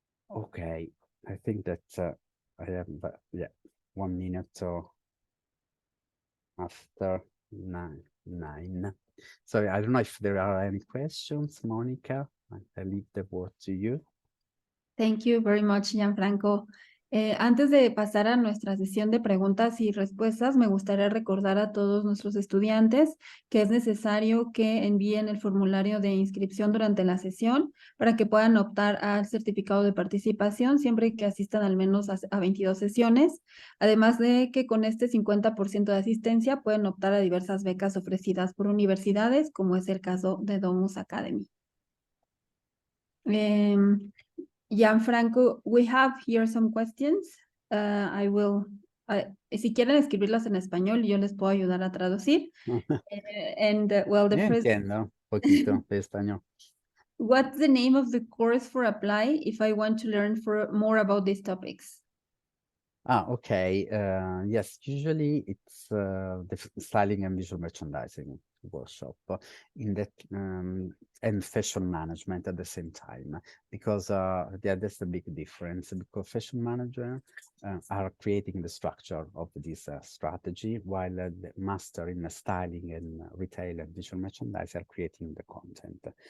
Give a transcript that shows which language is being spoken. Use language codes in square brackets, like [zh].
[en] Okay, I think that I have, yeah, 1 minute after nine. So I don't know if there are any questions, Monica. I leave the word to you. Thank you very much, Gianfranco. [es] Antes de pasar a nuestra sesión de preguntas y respuestas, me gustaría recordar a todos nuestros estudiantes que es necesario que envíen el formulario de inscripción durante la sesión para que puedan optar al certificado de participación siempre que asistan al menos a 22 sesiones. Además de que con este 50% de asistencia pueden optar a diversas becas ofrecidas por universidades, como es el caso de Domus Academy. [en] Gianfranco, we have here some questions. I will, [es] si quieren escribirlas en español, yo les puedo ayudar a traducir. [en] Well, the [es] Yo [en] first, [es] entiendo un poquito de español. [en] what's the name of the course for apply if I want to learn more about these topics? Okay. Yes, usually it's the styling and visual merchandising workshop in that and fashion management at the same time, because yeah, that's the big difference, because fashion managers are creating the structure of this strategy, while the master in styling and retail and visual merchandise are creating the content.